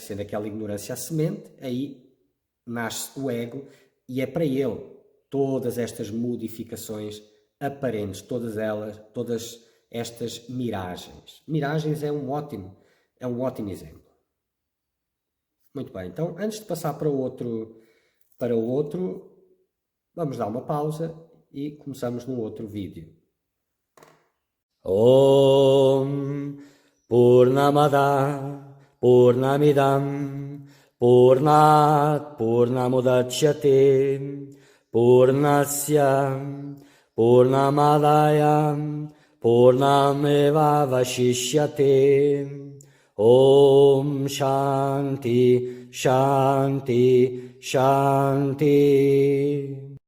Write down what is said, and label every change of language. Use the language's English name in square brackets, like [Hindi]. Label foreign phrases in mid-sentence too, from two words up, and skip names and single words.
[Portuguese] Sendo aquela ignorância a semente, aí nasce o ego e é para ele todas estas modificações aparentes, todas estas miragens. Miragens é um ótimo exemplo. Muito bem, então antes de passar para o outro, vamos dar uma pausa e começamos num outro vídeo. [Sanskrit] ॐ पूर्णमद पूर्णमिदम् पूर्णात् पूर्णमुदच्यते पूर्णस्य पूर्णमादाय पूर्णमेव वशिष्यते ॐ शान्ति शान्ति शान्ति